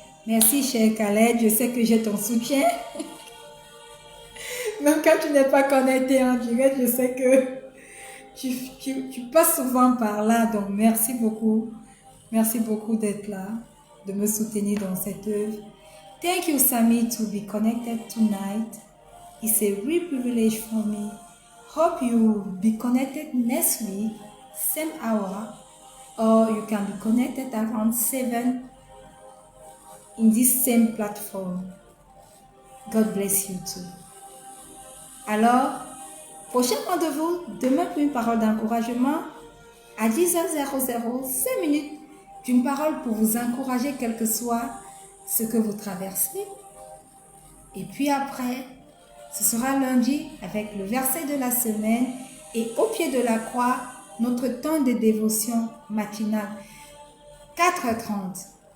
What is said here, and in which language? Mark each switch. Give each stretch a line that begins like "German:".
French: Merci, cher Khaled, je sais que j'ai ton soutien. Même quand tu n'es pas connecté en direct, je sais que tu passes souvent par là. Donc, merci beaucoup. Merci beaucoup d'être là, de me soutenir dans cette œuvre.
English: Thank you, Sammy, to be connected tonight. It's a real privilege for me. Hope you be connected next week, same hour, or you can be connected around 7 in this same platform. God bless you too.
French: Alors, prochain rendez-vous demain pour une parole d'encouragement à 10h00, 5 minutes d'une parole pour vous encourager quel que soit ce que vous traversez. Et puis après, ce sera lundi avec le verset de la semaine et au pied de la croix, notre temps de dévotion matinale, 4h30.